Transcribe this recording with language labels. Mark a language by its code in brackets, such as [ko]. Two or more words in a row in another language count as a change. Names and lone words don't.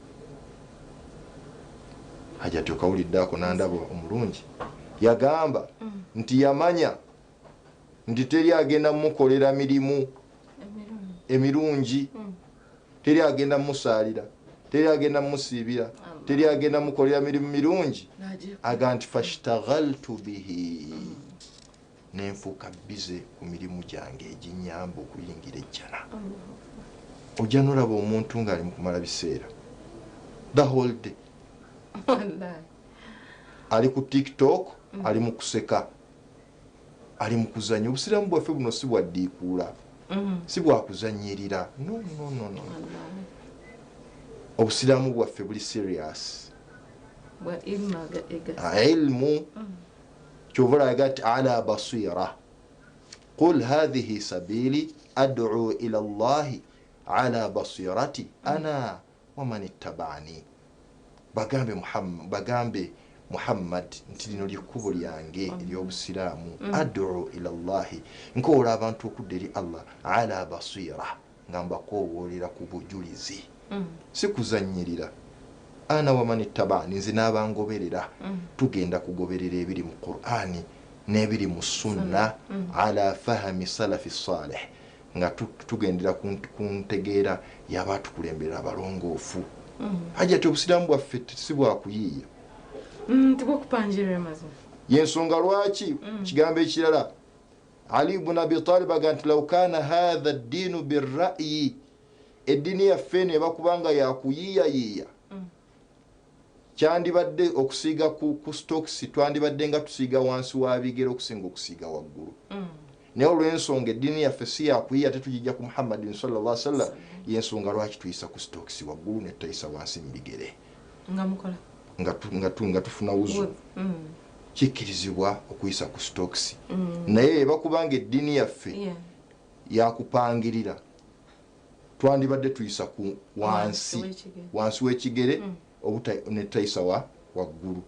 [lg] Hajati okawuliddako nandaba omulungi yagamba nti yamanya nti teri agenda mukolera mirimu emirungi, teri agenda musaalira, teri agenda musiibira, teri agenda mukolera mirimu mirungi, aga nti [ar] فاشتغلت به, [lg] nenfuuka bize ku mirimu gyange eginyamba okuyingira ejjana. Ojja nolaba omuntu ng'ali mukumala biseera [en] the whole day [lg] ali ku TikTok, ali mu kuseka, ali mu kuzanya. Obusiraamu bwaffe buno si bwaddiikuula, si bwakuzanyirira. No. Obusiraamu bwaffe buli serious. Ilmu kyova olaga ti [ar] على بصيرة قل هذه سبيلي أدعو إلى الله على بصيرة أنا ومن اتبعني. [lg] Bagambe Muhammad nti lino lyekkubo lyange ery'obusiraamu. [ar] أدعو إلى الله, [lg] nkoola abantu okudda eri Allah [ar] على بصيرة, [lg] nga mbakoowoolera ku bujulizi, si kuzanyirira. [ar] أنا ومن اتبعني, [lg] nze n'abangoberera tugenda kugoberera ebiri mu Qur'ani n'ebiri mu sunna [ar] على فهم السلف الصالح, [lg] nga tugendera ku ntegeera y'abaatukulembera abalongoofu. Hajati obusiraamu bwaffe si bwakuyiiya, tibwakupanjirira mazima. Yensonga lwaki kigambo ekirala Ali ibn Abi Talib aga nti [ar] لو كان هذا الدين بالرأي, [lg] eddiini yaffe eno ebakubanga yakuyiiyayiiya, kyandibadde okusiiga ku stokisi, twandibadde nga tusiiga wansi wa bigere okusinga okusiiga waggulu. Naye olw'ensonga eddiini yaffe si yakuyiiya, tetugijja ku Muhammadin [ar] صلى الله عليه وسلم, [lg] yensonga lwaki tuyisa ku stokisi waggulu ne tutayisa wansi mu bigere nga tufuna wuzu. Kikkirizibwa okuyisa ku stokisi, naye ebakubanga eddiini yaffe yakupangirira, twandibadde tuyisa ku wansi w'ekigere ne tutayisa waggulu.